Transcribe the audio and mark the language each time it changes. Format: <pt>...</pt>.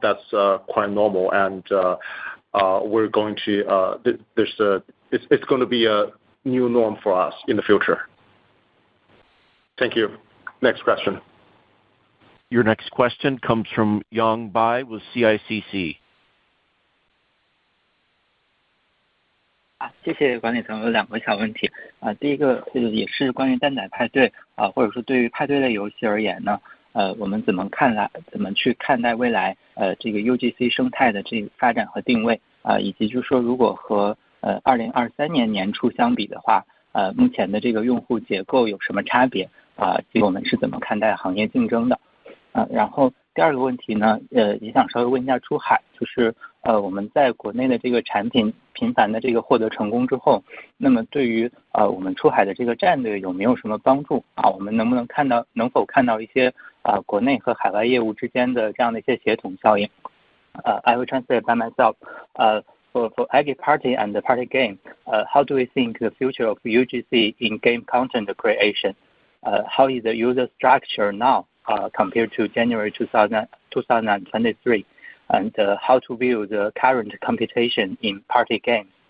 <en>That's quite normal, and we're going to it's going to be a new norm for us in the future. Thank you. Next question. Your next question comes from Yang Bai with CICC.</en> <zh>谢谢管理层，有2个小问题第一个也是关于蛋仔派对或者说对于派对类游戏而言呢，我们怎么去看待未来这个 UGC 生态的这个发展和定位以及就是说如果和2023年年初相比的话，目前的这个用户结构有什么差别及我们是怎么看待行业竞争的？然后第二个问题呢，也想稍微问一下出海，就是我们在国内的这个产品频繁的这个获得成功之后，那么对于我们出海的这个战略有没有什么帮助我们能否看到一些国内和海外业务之间的这样的一些协同效应？</zh> <en>I will translate by myself. For Aggie Party and the Party Game, how do we think the future of UGC in game content creation? How is the user structure now? Compared to January 2023, and how to view the current competition in party games.</en>